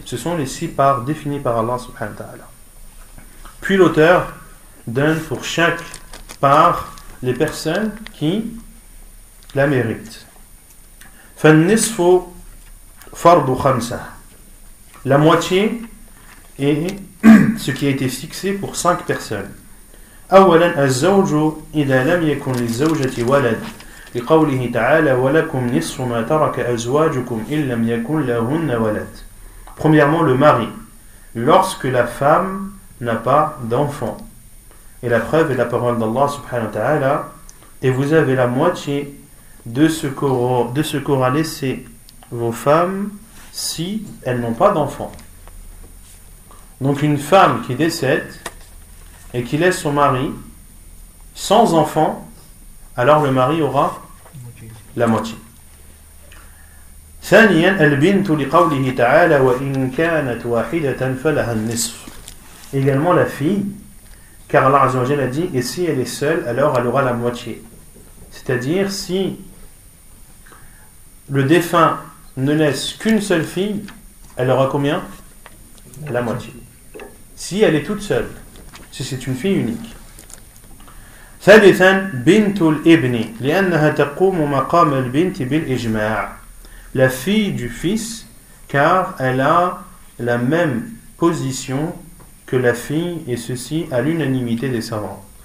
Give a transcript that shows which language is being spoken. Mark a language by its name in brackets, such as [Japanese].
[French] Ce sont les 6 parts définies par Allah subhanahu wa ta'ala. Puis l'auteur donne pour chaque part les personnes qui la méritent. [Arabic] فالنصف فرض خمسة. [French] La moitié est ce qui a été fixé pour 5 personnes. [Arabic] أولا الزوج إذا لم يكن للزوجة ولد لقوله تعالى ولكم نصف ما ترك أزواجكم إن لم يكن لهن ولد. [French] Premièrement, le mari, lorsque la femme n'a pas d'enfant. Et la preuve est la parole d'Allah subhanahu wa ta'ala. Et vous avez la moitié de ce qu'aura laissé vos femmes si elles n'ont pas d'enfant. Donc une femme qui décède et qui laisse son mari sans enfant, alors le mari aura la moitié. [Arabic] ثانيا البنت لقوله تعالى وإن كانت واحدة فلها النصف. [French] Également la fille, car Allah Azza wa Jalla a dit et si elle est seule, alors elle aura la moitié. C'est-à-dire si le défunt ne laisse qu'une seule fille, elle aura combien? La moitié. Si elle est toute seule, si c'est une fille unique. [Arabic] ثالثا بنت الابن لأنها تقوم مقام البنت بالإجماع. [French] La fille du fils, car elle a la même position que la fille, et ceci à l'unanimité des savants.